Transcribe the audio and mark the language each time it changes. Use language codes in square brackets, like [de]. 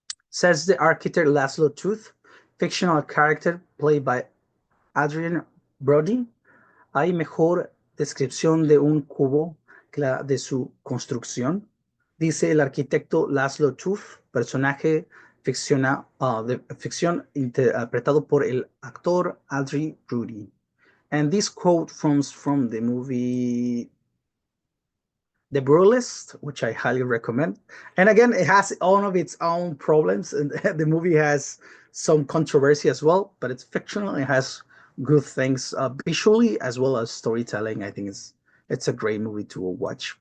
[en] Says the architect Laszlo Tooth, fictional character played by Adrian Brody. [es] ¿Hay mejor descripción de un cubo que la de su construcción? Dice el arquitecto Laszlo Tooth, personaje de ficción interpretado por el actor Adrian Brody. [en] And this quote comes from the movie The Brutalist, which I highly recommend. And again, it has all of its own problems, and the movie has some controversy as well, but it's fictional. It has good things visually as well as storytelling. I think it's a great movie to watch.